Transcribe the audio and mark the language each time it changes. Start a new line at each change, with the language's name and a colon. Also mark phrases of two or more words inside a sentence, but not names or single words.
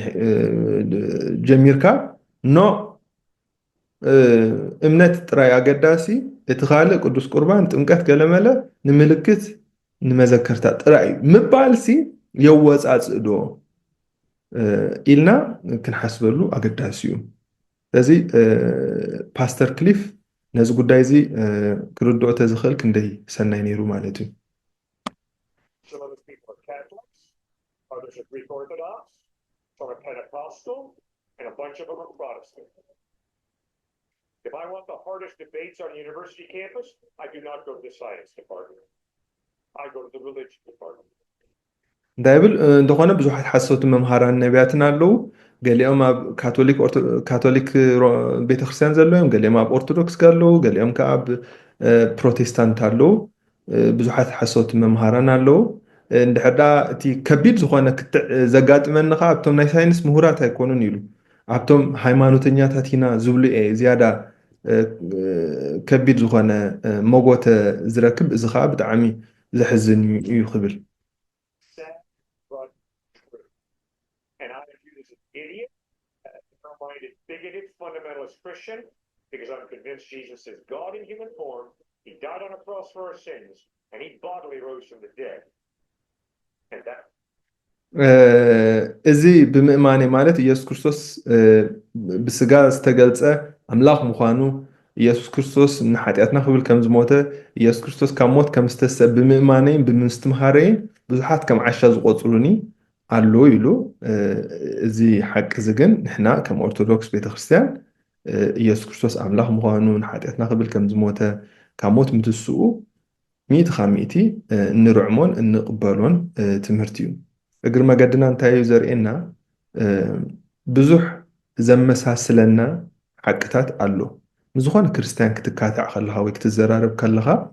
Tigrinya: ጀሚርካ ኖ እምነት ጥራይ ኣገዳሲ እቲ ካልእ ቅዱስ ቁርባን ጥምቀት ገለመለ ንምልክት ንመዘከርታ ጥራይ እዩ ምባልሲ የወፃፅእ ዶ ኢልና ክንሓስበሉ ኣገዳሲ እዩ ስለዚ ፓስተር ክሊፍ ነዚ ጉዳይ እዚ ክርድኦ ተዝኽእል ክንደይ ሰናይ ነይሩ ማለት እዩ
English: Some of those people are Catholics, others are Greek Orthodox, some are Pentecostal, and a bunch of them are Protestant. If I want the hardest debates on a university campus, I do not go to the science department. I go to the religion department.
Tigrinya: እንዳይብል እንደኾነ ብዙሓት ሓሰውቲ መምሃራን ነቢያትን ኣለው ገሊኦም ኣብ ካቶሊክ ቤተክርስትያን ዘለዎም ገሊኦም ኣብ ኦርቶዶክስ ኣለው ገሊኦም ከዓ ኣብ ፕሮቴስታንት ኣለው ብዙሓት ሓሰውቲ መምሃራን ኣለው እንድሕር ዳ እቲ ከቢድ ዝኾነ ክትዕ ዘጋጥመኒ ከዓ ኣብቶም ናይ ሳይንስ ምሁራት ኣይኮኑን ኢሉ ኣብቶም ሃይማኖተኛታት ኢና ዝብሉ እየ ዝያዳ ከቢድ ዝኾነ መጎተ ዝረክብ እዚ ከዓ ብጣዕሚ ዘሕዝን እዩ ክብል
English: minded, bigoted, fundamentalist Christian because I'm convinced Jesus is God in human form. He died on a cross for our sins, and he bodily rose from the dead. And that.
Tigrinya: እዚ ብምእማኔ ማለት ኢየሱስ ክርስቶስ ብስጋ ዝተገልፀ ኣምላኽ ምዃኑ ኢየሱስ ክርስቶስ ንሓጢኣትና ክብል ከም ዝሞተ ኢየሱስ ክርስቶስ ካብ ሞት ከም ዝተሰብ ብምእማነይን ብምስትምሃረይን ብዙሓት ከም ዓሻ ዝቆፅሩኒ ኣሎ ኢሉ እዚ ሓቂ እዚ ግን ንሕና ከም ኦርቶዶክስ ቤተክርስትያን ኢየሱስ ክርስቶስ ኣምላኽ ምዃኑ ንሓጢአትና ክብል ከም ዝሞተ ካብ ሞት ምትስኡ ሚእቲ ካብ ሚእቲ እንርዕሞን እንቕበሎን ትምህርቲ እዩ እግሪ መገድና እንታይ እዩ ዘርእየና ብዙሕ ዘመሳስለና ሓቅታት ኣሎ ምዝኾነ ክርስቲያን ክትካታዕ ከለኻ ወይ ክትዘራረብ ከለኻ